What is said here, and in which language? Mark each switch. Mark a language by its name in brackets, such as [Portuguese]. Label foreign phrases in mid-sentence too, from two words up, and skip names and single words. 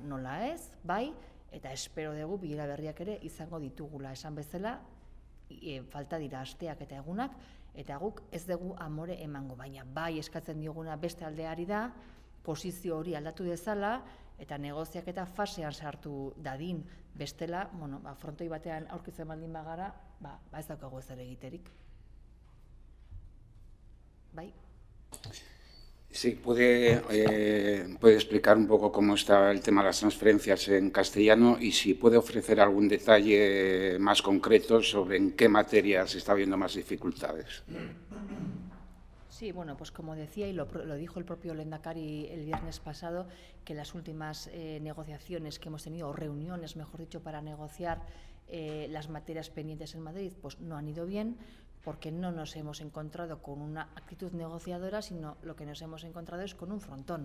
[Basque] nola ez, bai, eta espero dugu bilera berriak ere izango ditugula esan bezala, falta dira asteak eta egunak, eta guk ez dugu amore emango, baina bai eskatzen dioguna beste aldeari da, posizio hori aldatu dezala, eta negoziaketa fasean sartu dadin, bestela, frontoi batean aurkitzen baldin bagara, ez daukagu ezer egiterik. Bai? [Spanish] Sí, ¿puede explicar un poco cómo está el tema de las transferencias en castellano y si puede ofrecer algún detalle más concreto sobre en qué materias está habiendo más dificultades? Sí, pues como decía y lo dijo el propio lehendakari el viernes pasado, que las últimas negociaciones que hemos tenido, o reuniones, mejor dicho, para negociar las materias pendientes en Madrid, pues no han ido bien, porque no nos hemos encontrado con una actitud negociadora, sino lo que nos hemos encontrado es con un frontón.